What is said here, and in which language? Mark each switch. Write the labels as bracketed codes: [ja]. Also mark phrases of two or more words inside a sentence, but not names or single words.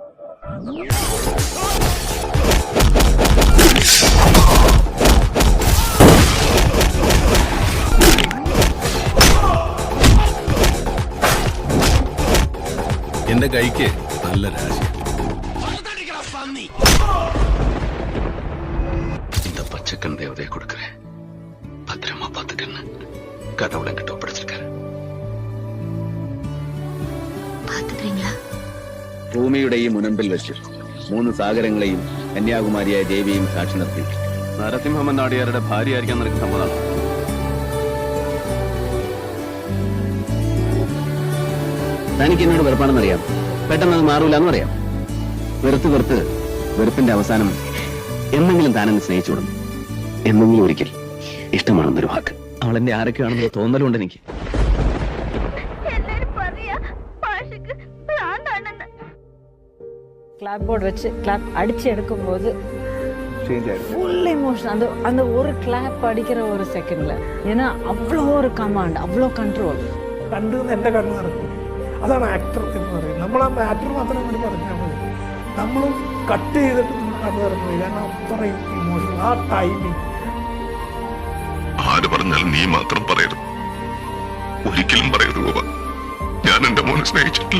[ml] എന്റെ കൈക്ക് നല്ല രാശി. [ta] இந்த பச்சைக்கண் தேவதையை கொடுக்கிறேன், பத்திரமா பார்த்துக்கன்னு கடவுளை கிட்ட ஒப்படைச்சிருக்காரு. [ml] ഭൂമിയുടെ ഈ മുനമ്പിൽ വെച്ച് 3 സാഗരങ്ങളെയും കന്യാകുമാരിയായ ദേവിയും സാക്ഷി നിർത്തി നരസിംഹമ്മ നാടിയാരുടെ ഭാര്യയായിരിക്കാൻ നിനക്ക് സമ്മതമാണ്? തനിക്ക് എന്നോട് വെറുപ്പാണെന്നറിയാം, പെട്ടെന്ന് അത് മാറൂല എന്നറിയാം. വെറുത്ത് വെറുപ്പിന്റെ അവസാനം എന്നെങ്കിലും താനെന്ന് സ്നേഹിച്ചു വിടും. എന്നെങ്കിലും ഒരിക്കൽ ഇഷ്ടമാണെന്നൊരു വാക്ക്. അവൾ എന്റെ ആരൊക്കെയാണെന്ന് തോന്നലുണ്ട് എനിക്ക്. [en] clap board [ta] வச்சு கிளாப் அடிச்சு எடுக்கும்போது [en] full emotion. [ta] அந்த ஒரு கிளாப் அடிக்கிற ஒரு செகண்ட்ல, ஏன்னா அவ்வளோ ஒரு கமாண்ட், அவ்வளோ കൺട്രോൾ [ml] കണ്ടു എൻ്റെ കണ്ണ് നടക്കും. അതാണ് ആക്ടർ എന്ന് പറയുന്നത്. നമ്മൾ ആ ആക്ടർ മാത്രം കൂടി പറഞ്ഞാൽ മതി, നമ്മളും കട്ട് ചെയ്തിട്ട് കണ്ണു തുറന്നു. കാരണം അത്രയും ഇമോഷൻ, ആ ടൈമിങ്. ആര് പറഞ്ഞാലും നീ മാത്രം പറയരുത്, ഒരിക്കലും പറയരുത് ഗോപ, ഞാൻ എന്റെ മോനെ സ്നേഹിച്ചിട്ടില്ല.